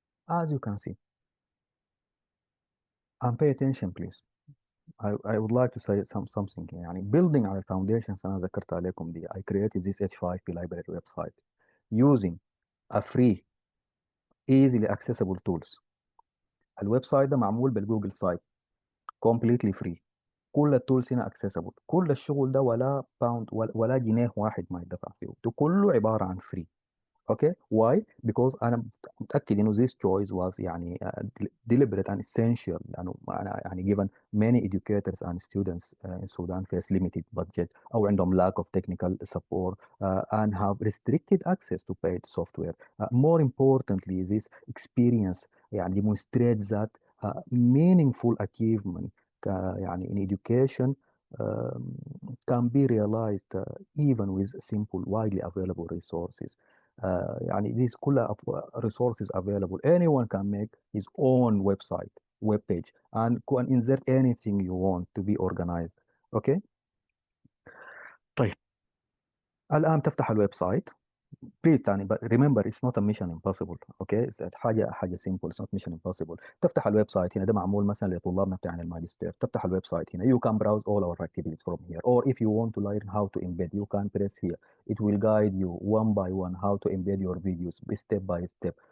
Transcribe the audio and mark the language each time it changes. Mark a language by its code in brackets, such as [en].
[en] As you can see and pay attention please. I would like to say something يعني building على foundations [ar] أنا ذكرت عليكم دي. [en] I created this H5P library website using a free easily accessible tools. [ar] الويب سايت ده معمول بالجوجل سايت [en] completely free. [ar] كل التولز هنا accessible. كل الشغل ده ولا باوند ولا جنيه واحد ما يدفع فيه. ده كله عبارة عن free. [en] Okay, why? Because [ar] أنا متأكد إنه [en] this choice was يعني deliberate and essential [ar] لأنه أنا يعني [en] given many educators and students in Sudan face limited budget [ar] أو عندهم [en] lack of technical support and have restricted access to paid software. More importantly, this experience يعني demonstrates that meaningful achievement يعني in education can be realized even with simple widely available resources. يعني these كلها resources available. Anyone can make his own website, web page, and can insert anything you want to be organized. Okay. [ar] طيب الآن تفتح الويب سايت. [en] Please تاني but remember it's not a mission impossible. Okay, it's حاجة simple. It's not mission impossible. [ar] تفتح الويب سايت هنا ده معمول مثلا لطلابنا بتاع الماجستير. تفتح الويب سايت هنا [en] you can browse all our activities from here or if you want to learn how to embed you can press here. It will guide you one by one how to embed your videos step by step.